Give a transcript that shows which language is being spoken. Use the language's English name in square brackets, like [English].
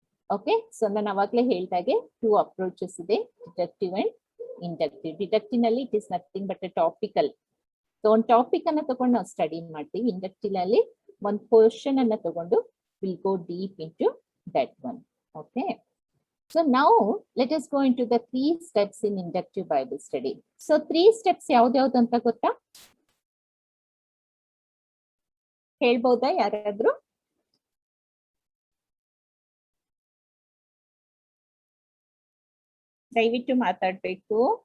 [Kannada] Okay, so ನಾನು ಅವಾಗ್ಲೇ ಹೇಳ್ದಾಗೆ 2 ಅಪ್ರೋಚಸ್ ಇದೆ, ಡಿಡಕ್ಟಿವ್ ಅಂಡ್ ಇಂಡಕ್ಟಿವ್. ಡಿಡಕ್ಟಿವ್ ನಲ್ಲಿ [English] It is nothing but a topical. [Kannada] So ಒಂದು ಟಾಪಿಕ್ ಅನ್ನ ತಗೊಂಡು ನಾವು ಸ್ಟಡಿ ಮಾಡ್ತೀವಿ. ಇಂಡಕ್ಟಿವ್ ಅಲ್ಲಿ ಒಂದು ಪೋರ್ಷನ್ ಅನ್ನ ತಗೊಂಡು [English] Will go deep into that one. Okay, so now let us go into the 3 steps in inductive Bible study. [Kannada] So 3 steps ಯಾವ್ದು ಅಂತ ಗೊತ್ತಾ? ಹೇಳ್ಬೋದಾ ಯಾರಾದ್ರೂ? ದಯವಿಟ್ಟು ಮಾತಾಡ್ಬೇಕು.